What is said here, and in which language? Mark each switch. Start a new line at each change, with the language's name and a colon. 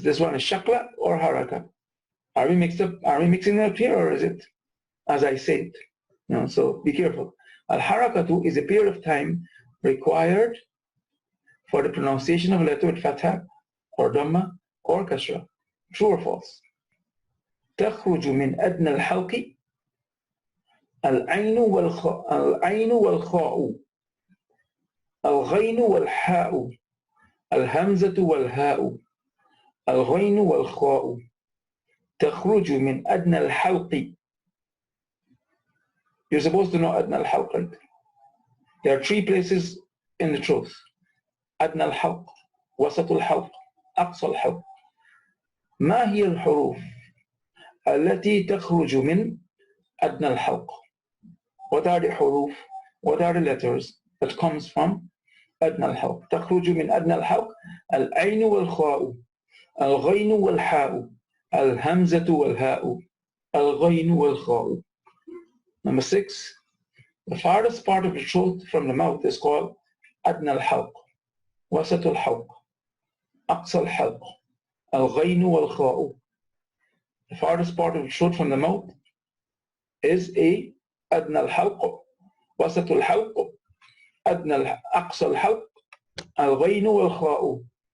English: This one is shakla or haraka? Are we mixing it up here, or is it as I said? No, so be careful. Al-harakatu is a period of time required for the pronunciation of a letter with fatha or dhamma or kasra. True or false?
Arabic: تخرج من أدنى الحلق العين والخاء الغين والحاء الهمزة والهاء الغين والخاء تخرج من أدنى الحلق.
English: You're supposed to know
Arabic: أدنى الحلق,
English: right? There are 3 places in the throat.
Arabic: أدنى الحلق, وسط الحلق, أقصى الحلق. ما هي الحروف التي تخرج من أدنى الحلق?
English: What are the حروف? What are the letters that comes from
Arabic: أدنى الحلق? تخرج من أدنى الحلق العين والخاء الغين والحاء الهمزة والهاء الغين والخاء.
English: Number 6, the farthest part of the throat from the mouth is called
Arabic: أدنى الحلق, وسط الحلق, أقصى الحلق, الغين والخاء.
English: The farthest part of the throat from the mouth is a
Arabic: أدنى الحلق, وسط الحلق, أقصى الحلق, الغين والخاء.